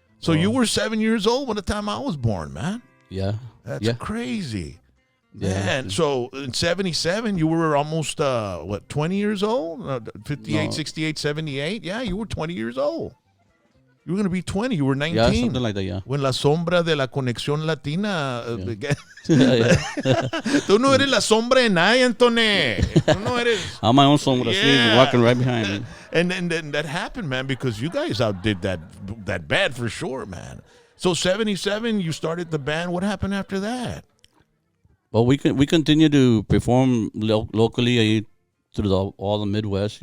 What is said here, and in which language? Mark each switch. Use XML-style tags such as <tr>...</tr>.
<en>So you were 7 years old by the time I was born, man. Yeah. That's crazy. Yeah. Man, so in 77, you were almost, 20 years old? 58, no. 68, 78? Yeah, you were 20 years old. You were going to be 20. You were 19. Yeah, something like that, yeah. When La Sombra de la Conexión Latina. Yeah.</en> <es>Tú no eres la sombra de nadie, Antonio. Tú no eres.</es> <en>I'm my own sombra. Yeah. Walking right behind me. And that happened, man, because you guys outdid that bad for sure, man. So 77, you started the band. What happened after that? Well, we continue to perform locally through all the Midwest.</en>